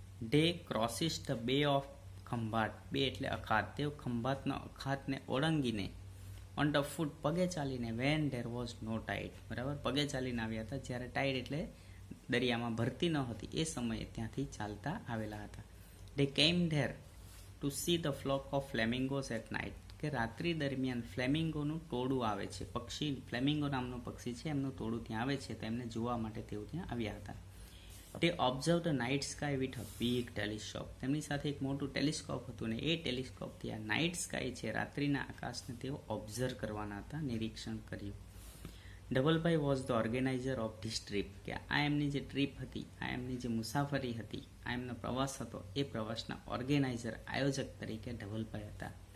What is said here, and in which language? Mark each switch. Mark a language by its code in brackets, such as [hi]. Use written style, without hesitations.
[en] They crosses the bay of Khambhat. [gu] બે એટલે અખાત. તેઓ ખંભાતનો અખાતને ઓળંગીને [en] on the foot, [gu] પગે ચાલીને, [en] when there was no tide, [gu] બરાબર. પગે ચાલીને આવ્યા હતા જ્યારે ટાઇડ એટલે દરિયામાં ભરતી ન હતી એ સમયે ત્યાંથી ચાલતા આવેલા હતા. [en] They came there to see the flock of flamingos at night. [gu] કે રાત્રિ દરમિયાન ફ્લેમિંગોનું ટોળું આવે છે. પક્ષી ફ્લેમિંગો નામનું પક્ષી છે, એમનું ટોળું ત્યાં આવે છે, તો એમને જોવા માટે તેઓ ત્યાં આવ્યા હતા. [en] They observed the night sky with a big telescope. [gu] તેમની સાથે એક મોટું ટેલિસ્કોપ હતું ને એ ટેલિસ્કોપથી આ નાઇટ સ્કાય છે, રાત્રિના આકાશને તેઓ ઓબ્ઝર્વ કરવાના હતા, નિરીક્ષણ કર્યું. ડબલભાઈ [en] Was the organiser of this trip. [gu] કે આ એમની જે ટ્રીપ હતી, આ એમની જે મુસાફરી હતી, આ એમનો પ્રવાસ હતો, એ પ્રવાસના ઓર્ગેનાઇઝર, આયોજક તરીકે ડબલભાઈ હતા.